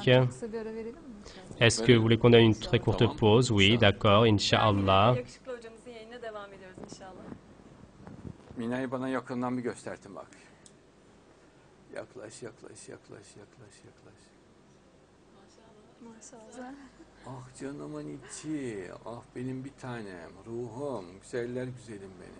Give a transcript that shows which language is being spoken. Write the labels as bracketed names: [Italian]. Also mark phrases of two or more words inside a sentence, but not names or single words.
[Turkish] Hocam çok kısa bir ara verelim mi? [French] Est-ce que vous voulez qu'on donne une très courte pause? Oui, d'accord, Inch'Allah. [Turkish] Yakışıklı hocamızın yayınına devam ediyoruz inşallah. Mina'yı bana yakından bir göstertin bak. Yaklaş, yaklaş, yaklaş, yaklaş, yaklaş. Maşallah. Ah canımın içi, ah benim bir tanem, ruhum, güzeller güzelim benim.